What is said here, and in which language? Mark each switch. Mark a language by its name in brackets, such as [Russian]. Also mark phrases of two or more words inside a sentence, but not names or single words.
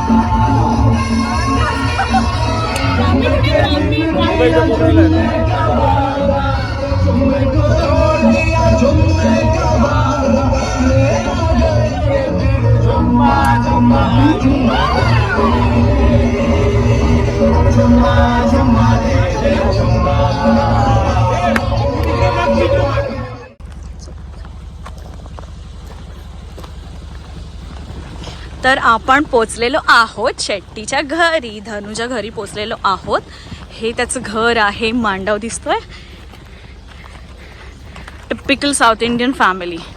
[Hindi] चुम्मे को तोड़ दिया, चुम्मे का बाला, चुम्मा चुम्मा चुम्मा चुम्मा चुम्मा दे दे, चुम्मा। [Marathi] तर आपण पोचलेलो आहोत शेट्टीच्या घरी, धनुच्या घरी पोचलेलो आहोत. हे त्याचं घर आहे, मांडव दिसतोय. [English] typical South Indian family.